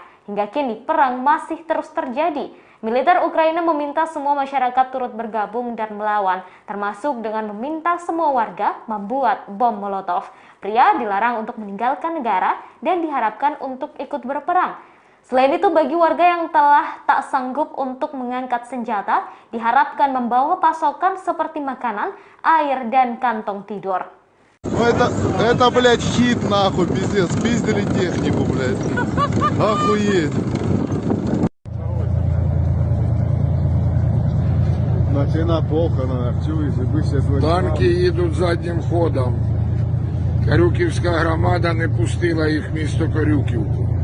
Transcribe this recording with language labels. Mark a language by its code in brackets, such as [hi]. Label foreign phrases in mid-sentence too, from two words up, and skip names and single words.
[id] Hingga kini perang masih terus terjadi. Militer Ukraina meminta semua masyarakat turut bergabung dan melawan, termasuk dengan meminta semua warga membuat bom Molotov. Pria dilarang untuk meninggalkan negara dan diharapkan untuk ikut berperang. Selain itu, bagi warga yang telah tak sanggup untuk mengangkat senjata, diharapkan membawa pasokan seperti makanan, air, dan kantong tidur. [ru] Это, блядь, щит, нахуй, пиздец, спиздили технику, блядь. Охуеть. [uk] Начина похорона, танки їдуть заднім ходом. Карюківська громада не пустила їх в місто Корюківку.